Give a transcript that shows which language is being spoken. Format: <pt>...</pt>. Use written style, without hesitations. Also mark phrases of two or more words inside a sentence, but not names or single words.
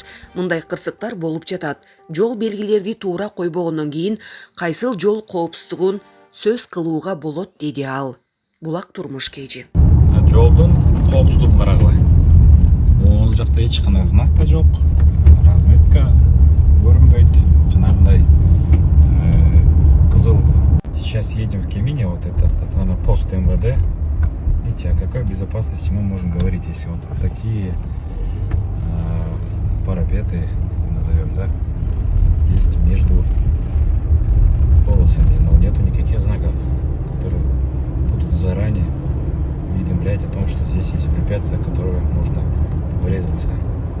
<ky>Мындай кырсыктар болуп жатат. Жол белгилерди туура койбогондон кийин кайсыл жол коопсуздугун сөз кылууга болот, деди ал. Булак Турмушкежи. Жолдун коопсуздугун карагыла. Ол жакта эч кандай знак да жок, разметка көрүнбөйт, жанагындай кызыл.</ky> <ru>Сейчас едем в Кемине, вот это стационарный пост МВД. Видите, о какой безопасности мы можем говорить, если вот такие парапеты, назовем, да, есть между полосами, но нету никаких знаков, которые будут заранее уведомлять о том, что здесь есть препятствие, в которое можно врезаться.</ru>